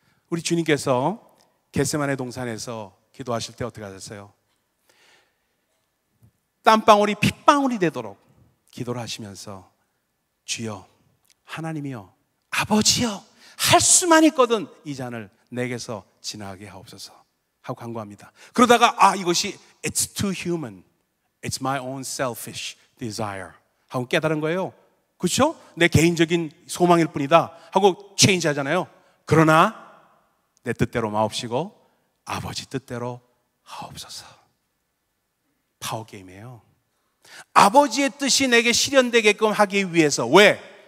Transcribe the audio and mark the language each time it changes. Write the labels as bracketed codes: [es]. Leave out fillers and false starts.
[ko] 우리 주님께서 겟세마네 동산에서 기도하실 때 어떻게 하셨어요? 땀방울이 핏방울이 되도록 기도를 하시면서 주여, 하나님이여, 아버지여, 할 수만 있거든 이 잔을 내게서 지나가게 하옵소서 하고 간구합니다. 그러다가 이것이 [en] It's too human, It's my own selfish desire [ko] 하고 깨달은 거예요. 그렇죠? 내 개인적인 소망일 뿐이다 하고 체인지 하잖아요. 그러나 내 뜻대로 마옵시고 아버지 뜻대로 하옵소서. 파워게임이에요. 아버지의 뜻이 내게 실현되게끔 하기 위해서. 왜?